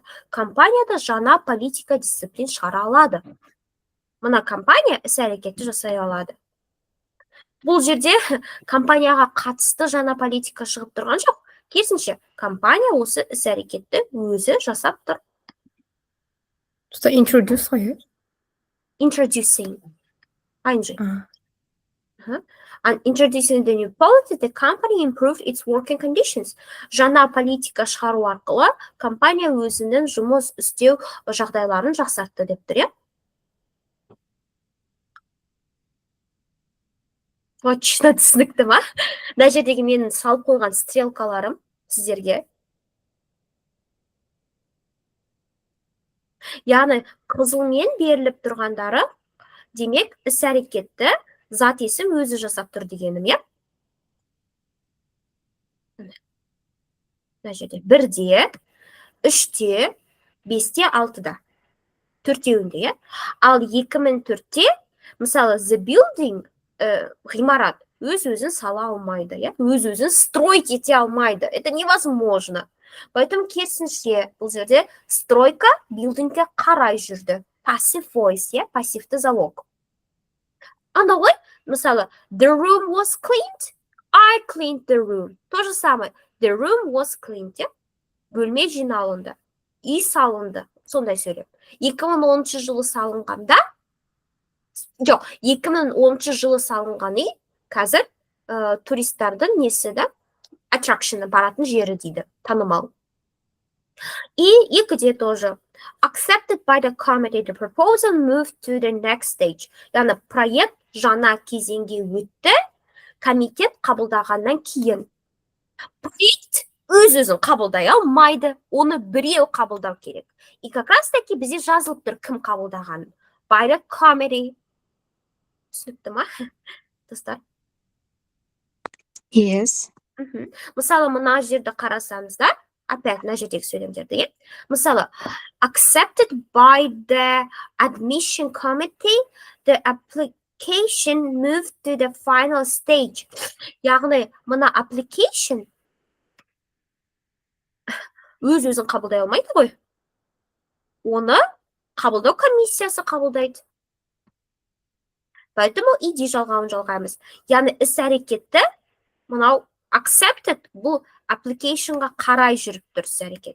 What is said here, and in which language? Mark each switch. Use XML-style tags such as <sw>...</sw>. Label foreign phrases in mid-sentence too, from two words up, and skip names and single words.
<kk>Компанияда жаңа политика дисциплин шығара алады. Мына компания іс-әрекетті жасай алады. Бұл жерде компанияға қатысты жаңа политика шығып тұрған жоқ. Керісінше, компания осы іс-әрекетті өзі жасап тұр. Просто introduce ғой, иә?</kk> <en>Introducing. ING. And introducing the new policy, the company improved its working conditions.</en> <kk>Жаңа политика шығару арқылы компания өзінің жұмыс істеу жағдайларын жақсартты деп тұр, иә? Точно түсінікті ма? Мына жердегі менің салып қойған стрелкаларым сіздерге. Яғни қызылмен беріліп тұрғандары, демек іс-әрекетті зат есім өзі жасап тұр дегенім, иә? Мына жерде 1-де, 3-те, 5-те, 6-да. 4-еуінде, иә? Ал 2004-те, мысалы,</kk> <en>the building,</en> <kk>ғимарат, өз-өзін сала алмайды, иә? Өз-өзін строить ете алмайды.</kk> <ru>Это невозможно.</ru> <kk>Поэтому керісінше, бұл жерде стройка билдингке қарай жүрді.</kk> <en>Passive voice,</en> <kk>иә? Пассивті залог. Анда ғой, мысалы,</kk> <en>the room was cleaned, I cleaned the room.</en> <ru>То же самое.</ru> <en>The room was cleaned,</en> <kk>иә? Бөлме жиналынды, үй салынды. Сондай сөйлем. 2010 жылы салынғанда, жоқ, 2010 жылы салынған үй, қазір туристардың несі да, attraction'ы баратын жері дейді, танымал. И 2-де тоже.</kk> <en>Accepted by the committee, the proposal moved to the next stage.</en> <kk>Яғни проект жаңа кезеңге өтті, комитет қабылдағаннан кейін. Проект өз-өзін қабылдай алмайды, оны біреу қабылдау керек.</kk> <ru>И как раз таки</ru> <kk>бізде жазылып тұр кім қабылдаған.</kk> <en>By the committee.</en> <kk>Түсінікті ма, достар?</kk> <en>Yes.</en> <kk>Мысалы, мына жерді қарасаңыздар, опять мына жердегі сөйлемдерді, иә? Мысалы,</kk> <en>accepted by the admission committee, the application moved to the final stage.</en> <kk>Яғни, мына application өз-өзін қабылдай алмайды ғой. Оны қабылдау комиссиясы қабылдайды. Поэтому иди жалғауын жалғаймыз. Яғни, іс-әрекетті, мынау accepted, бұл applicationға қарай жүріп тұр іс-әрекет.</kk>